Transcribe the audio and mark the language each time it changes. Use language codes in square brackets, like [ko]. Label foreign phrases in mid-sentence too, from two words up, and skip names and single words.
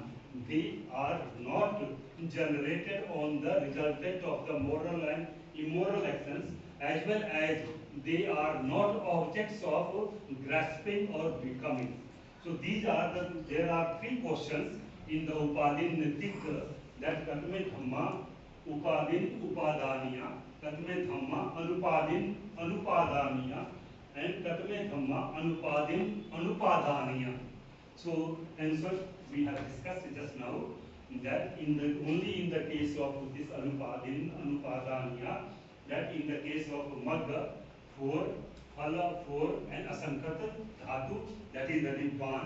[en] They are not generated on the resultant of the moral and immoral actions, as well as they are not objects of grasping or becoming. So these are there are three questions in the [pi] Upadin Nitik, [en] that [pi] Katme Dhamma, Upadin Upadaniya, Katme Dhamma Anupadin Anupadaniya, [en] and [pi] Katme Dhamma Anupadin Anupadaniya. [en] So, answer we have discussed just now, that only in the case of this [pi] Anupadin Anupadaniya, [en] that in the case of Magga 4, Phala 4, and [pi] Asankata Dhatu, [en] that is the Nibbana.